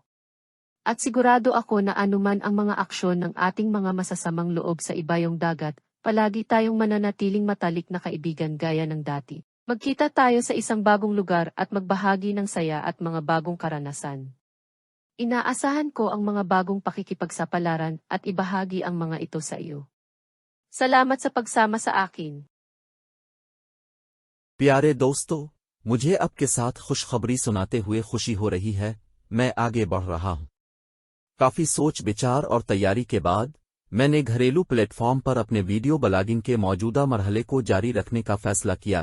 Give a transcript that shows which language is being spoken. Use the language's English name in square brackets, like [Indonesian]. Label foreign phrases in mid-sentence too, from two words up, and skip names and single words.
[Filipino] At sigurado ako na anuman ang mga aksyon ng ating mga masasamang loob sa ibayong dagat, palagi tayong mananatiling matalik na kaibigan gaya ng dati. Magkita tayo sa isang bagong lugar at magbahagi ng saya at mga bagong karanasan. Inaasahan ko ang mga bagong pakikipagsapalaran at ibahagi ang mga ito sa iyo. Salamat sa pagsama sa akin. [Hindi] प्यारे दोस्तों, मुझे आपके साथ खुशखबरी सुनाते हुए खुशी हो रही है, मैं आगे बढ़ रहा हूं। काफी सोच विचार और तैयारी के बाद मैंने घरेलू प्लेटफॉर्म पर अपने वीडियो ब्लॉगिंग के मौजूदा मरहले को जारी रखने का फैसला किया।